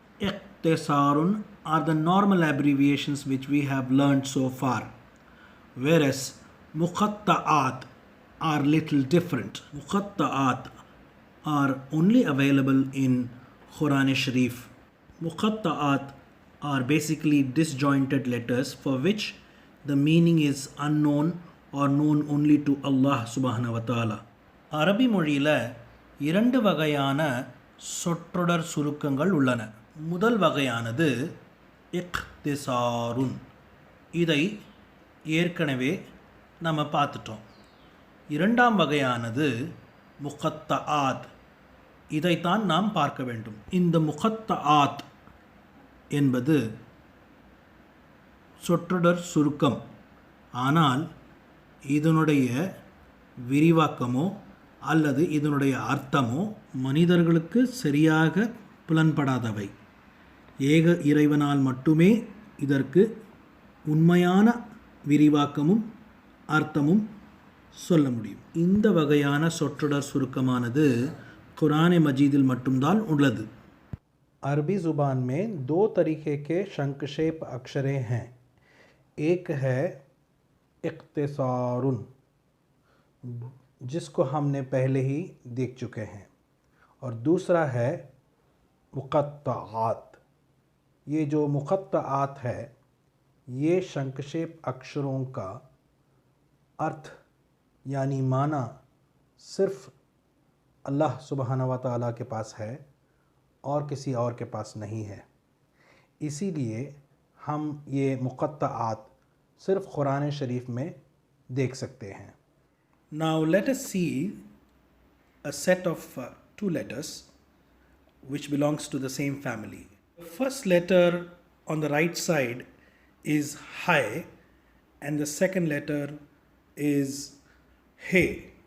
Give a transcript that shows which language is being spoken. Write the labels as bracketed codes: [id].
[en] Ikhtisarun are the normal abbreviations which we have learned so far, whereas muqatta'at are little different. Muqatta'at are only available in Quran Sharif. Muqatta'at are basically disjointed letters for which the meaning is unknown or known only to Allah subhanahu wa ta'ala. [ta] அரபி மொழியில் இரண்டு வகையான சொற்றொடர் சுருக்கங்கள் உள்ளன. முதல் வகையானது இக்திசாருன். இதை ஏற்கனவே நம்ம பார்த்துட்டோம். இரண்டாம் வகையானது முகத்தஆத். இதைத்தான் நாம் பார்க்க வேண்டும். இந்த முகத்தஆத் என்பது சொற்றொடர் சுருக்கம். ஆனால் இதனுடைய விரிவாக்கமோ அல்லது இதனுடைய அர்த்தமோ மனிதர்களுக்கு சரியாக புலன்படாதவை. ஏக இறைவனால் மட்டுமே இதற்கு உண்மையான விரிவாக்கமும் அர்த்தமும் சொல்ல முடியும். இந்த வகையான சொற்றொடர் சுருக்கமானது कुरान मजीदिल மட்டும்தான் உள்ளது. [hi] अरबी ज़ुबान में दो तरीके के संक्षेप अक्षरें हैं. एक है इख्तिसारुन, जिसको हमने पहले ही देख चुके हैं, और दूसरा है मुक़त्तआत. ये जो मुक़त्तआत है ये संक्षेप अक्षरों का अर्थ यानी माना सिर्फ़ अल्लाह सुब्हानहू व तआला के पास है और किसी और के पास नहीं है. इसीलिए हम ये मुक़त्तआत सिर्फ़ कुरान शरीफ में देख सकते हैं. [en] Now let us see a set of two letters which belongs to the same family. The first letter on the right side is hai and the second letter is he.